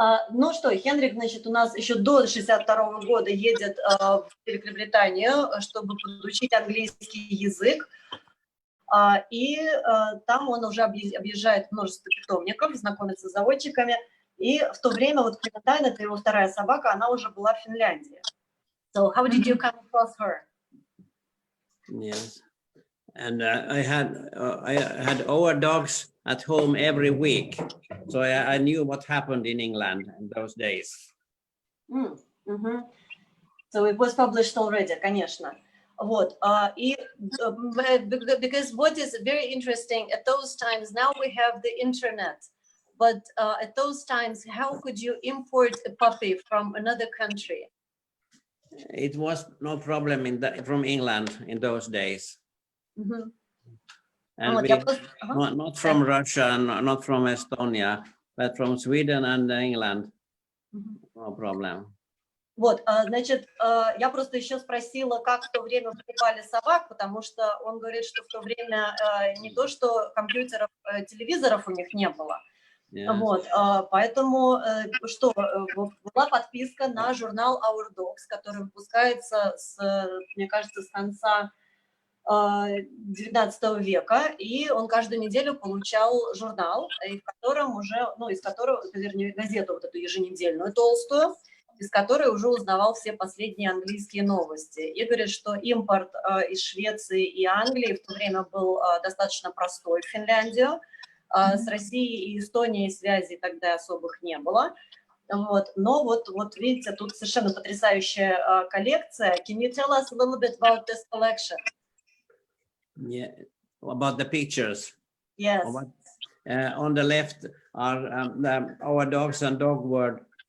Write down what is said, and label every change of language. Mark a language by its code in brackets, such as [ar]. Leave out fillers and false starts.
[ru] Ну что, Хенрик, значит, у нас еще до 62 года едет в Великобританию, чтобы подучить английский язык. И там он уже объезжает множество питомников, знакомится с заводчиками. И в то время вот Клементайн, это его вторая собака, она уже была в Финляндии. [en] So how did you come across her? Yes, and I had our dogs at home every week, so I knew what happened in England in those days. So it was published already, [ru] конечно. Вот, и [en] because what is very interesting at those times, now we have the internet, but at those times, how could you import a puppy from another country? It was no problem from England in those days. And not from Russia and not from Estonia, but from Sweden and England. No problem. [ru] Вот, значит, я просто еще спросила, как в то время покупали собак, потому что он говорит, что в то время не то, что компьютеров, телевизоров у них не было. Вот, поэтому что, была подписка на журнал Our Dogs, который выпускается, мне кажется, с конца 19 века, и он каждую неделю получал журнал, в котором уже, ну, из которого, вернее, газету вот эту еженедельную толстую, из которой уже узнавал все последние английские новости. И говорит, что импорт из Швеции и Англии в то время был достаточно простой в Финляндию. С Россией и Эстонией связей тогда особых не было. Вот. Но вот видите, тут совершенно потрясающая коллекция. [en] Can you tell us a little bit about this collection? Yeah, about the pictures. Yes. On the left are our dogs and dog world.